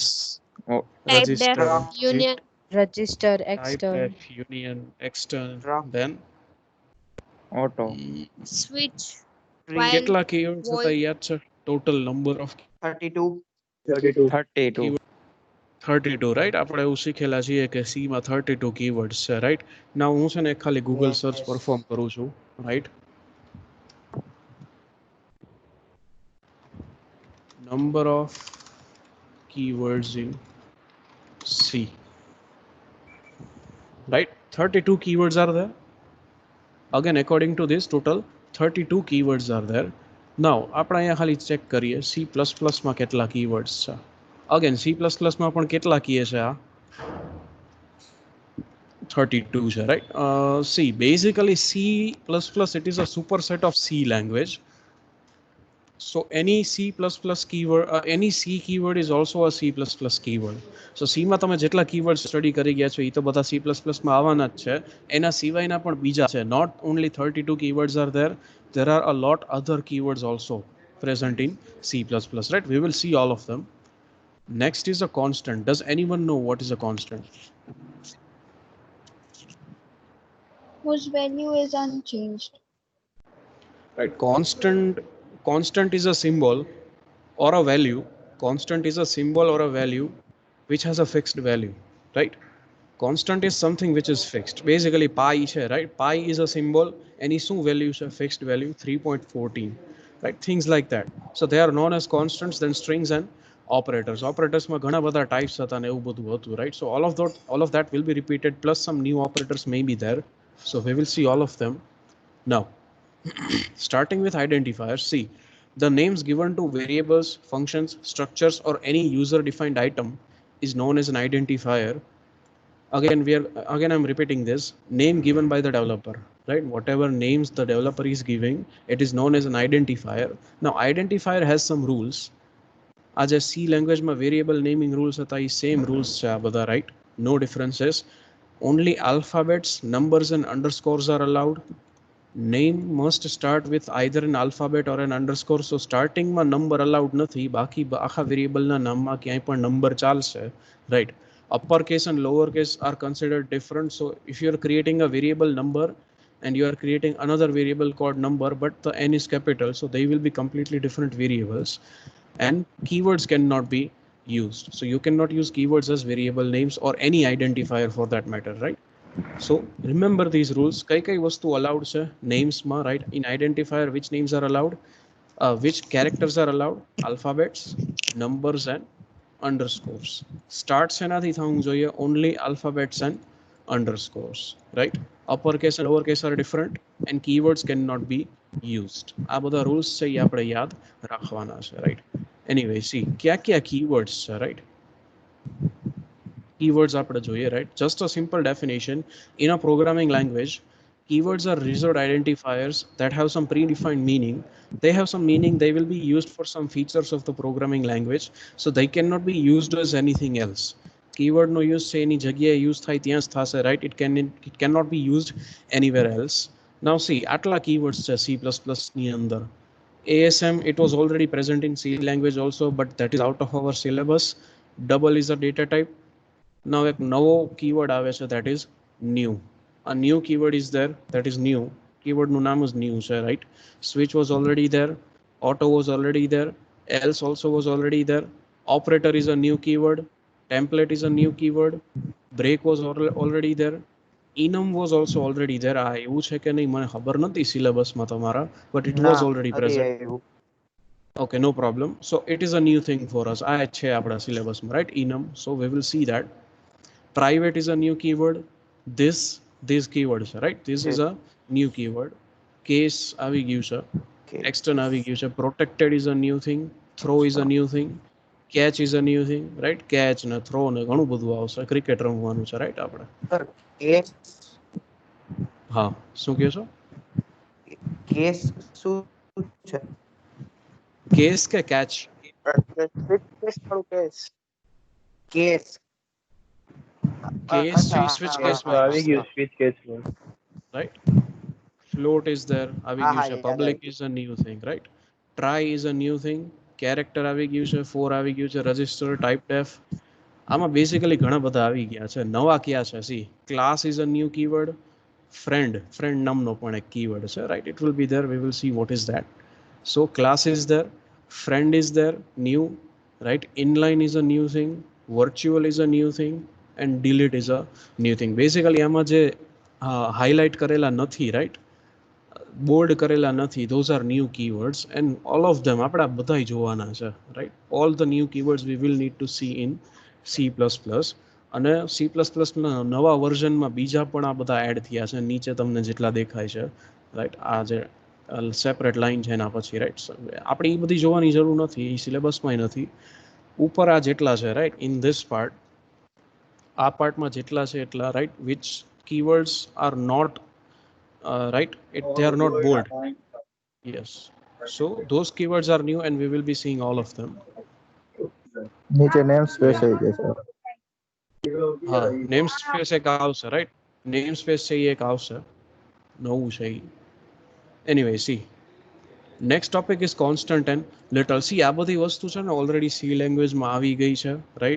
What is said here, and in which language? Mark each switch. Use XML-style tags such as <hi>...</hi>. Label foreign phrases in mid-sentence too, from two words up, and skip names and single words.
<en>type register, def, union, register, type extern, def, union, extern, Struct. then auto, switch, string, while,</en> <gu>કેટલા keywords હતા</gu> <en>void,</en> <gu>યાદ છે?</gu> <en>Total number of 32, 32. 32,</en> <gu>32 રાઈટ આપણે એવું શીખેલા છીએ કે સી માં 32 કીવર્ડ્સ છે</gu> <en>right now</en> <gu>હું છે ને ખાલી</gu> <en>Google search Yes.</en> <gu>પરફોર્મ કરું છું રાઈટ</gu> <en>number of keywords in C right 32 keywords are there again according to this total 32 keywords are there now</en> <gu>આપણે અહીંયા ખાલી ચેક કરીએ C++ માં કેટલા keywords છે</gu> <en>again</en> <gu>C++ માં પણ કેટલા કીએ છે આ</gu> <en>32 છે right see basically C++ it is a superset of C language so any C++ keyword any C keyword is also a C++ keyword so</en> <gu>C માં તમે જેટલા keywords સ્ટડી કરી ગયા છો એ તો બધા C++ માં આવવાના જ છે એના સિવાયના પણ બીજા છે</gu> <en>not only 32 keywords are there are a lot other keywords also present in C++ right we will see all of them next is a constant does anyone know what is a constant Whose value is unchanged. right constant is a symbol or a value constant is a symbol or a value which has a fixed value right constant is something which is fixed basically pi છે right pi is a symbol any</en> <gu>શું value છે</gu> <en>fixed value 3.14 right things like that so they are known as constants then strings and operators</en> <gu>માં ઘણા બધા types હતા ને એવું બધું હતું</gu> <en>right so all of that will be repeated plus some new operators may be there so we will see all of them now starting with identifiers see the names given to variables functions structures or any user defined item is known as an identifier again I'm repeating this name given by the developer right whatever names the developer is giving it is known as an identifier now identifier has some rules as a C language ma variable naming rules</en> <gu>હતા એ same rules છે આ બધા</gu> <en>right no differences only alphabets numbers and underscores are allowed name must start with either an alphabet or an underscore so starting</en> <gu>માં number allowed નથી બાકી આખા variable ના નામમાં ક્યાંય પણ number ચાલશે</gu> <en>right uppercase and lowercase are considered different so if you are creating a variable number and you are creating another variable called number but the n is capital so they will be completely different variables and keywords cannot be used so you cannot use keywords as variable names or any identifier for that matter right so remember these rules</en> <gu>કઈ વસ્તુ</gu> <en>allowed છે names ma right in identifier which names are allowed which characters are allowed alphabets numbers and underscores start</en> <gu>સેનાથી થવું જોઈએ</gu> <en>only alphabets and underscores right uppercase and lowercase are different and keywords cannot be used</en> <gu>આ બધા rules છે એ આપણે યાદ રાખવાના છે</gu> <en>right anyway see kya keywords છે right keywords</en> <gu>આપણે જોઈએ</gu> <en>right just a simple definition in a programming language keywords are reserved identifiers that have some predefined meaning they have some meaning they will be used for some features of the programming language so they cannot be used as anything else keyword no use</en> <gu>છે એની જગ્યાએ use થાય ત્યાં જ થશે</gu> <en>right it cannot be used anywhere else now see</en> <gu>આટલા keywords છે C++ ની અંદર</gu> <en>ASM it was already present in C language also but that is out of our syllabus double is a data type now</en> <gu>એક નવો keyword આવે છે</gu> <en>that is new a new keyword is there that is new keyword</en> <gu>નું નામ જ</gu> <en>new છે right switch was already there auto was already there else also was already there operator is a new keyword template is a new keyword break was already there enum was also already there</en> <gu>આ એવું છે કે નહીં મને ખબર નથી syllabus માં તમારા</gu> <en>but it was already present okay no problem so it is a new thing for us</en> <gu>આ છે આપણા syllabus માં</gu> <en>right enum so we will see that private is a new keyword this keyword છે right this is a new keyword case</en> <gu>આવી ગયું છે</gu> <en>extern</en> <gu>આવી ગયું છે</gu> <en>protected is a new thing throw is a new thing catch is a new thing right catch</en> <gu>ને throw ને ઘણું બધું આવશે ક્રિકેટ રમવાનું છે</gu> <en>right</en> <gu>આપણે હા શું કહો છો કેસ શું છે case કે catch કેસ case switch case માં આવી ગયું સ્વિચ કેસમાં</gu> <en>right float is there આવી</en> <gu>હા, ગયું હા, છે યાદ</gu> <en>public</en> <gu>આવી</gu> <en>is a new thing right try is a new thing character</en> <gu>આવી ગયું છે</gu> <en>for</en> <gu>આવી ગયું છે</gu> <en>register type def</en> <gu>આમાં બેસિકલી ઘણા બધા આવી ગયા છે નવા કયા છે</gu> <en>see class is a new keyword friend</en> <gu>નામનો પણ એક keyword છે</gu> <en>right it will be there we will see what is that so class is there friend is there new right inline is a new thing virtual is a new thing, and delete is a new thing.</en> <gu>Basically આમાં જે highlight કરેલા નથી, right, બોલ્ડ કરેલા નથી,</gu> <en>those are new keywords, and all of them</en> <gu>આપણે બધાય જોવાના છે,</gu> <en>right? All the new keywords we will need to see in C++.</en> <gu>અને C++ ના નવા વર્ઝનમાં બીજા પણ આ બધા એડ થયા છે, નીચે તમને જેટલા દેખાય છે, રાઈટ, આ જે સેપરેટ લાઈન છે એના પછી, રાઈટ. આપણે એ બધી જોવાની જરૂર નથી, એ સિલેબસમાં નથી. ઉપર આ જેટલા છે, રાઈટ,</gu> <en>in this part,</en> <gu>આ પાર્ટમાં જેટલા છે એટલા, રાઈટ,</gu> <en>which keywords are not right, they are not bold. Yes, so those keywords are new and we will be seeing all of them.</en> <gu>નીચે નેમ સ્પેસ આવી ગઈ છે. હા, નેમ સ્પેસ એક આવશે, રાઈટ, નેમ સ્પેસ છે એ એક આવશે, નવું છે એ.</gu> <en>Anyway, see next topic is constant and literal.</en> <gu>સી આ બધી વસ્તુ છે ને ઓલરેડી સી લેંગ્વેજમાં આવી ગઈ છે, રાઈટ.</gu>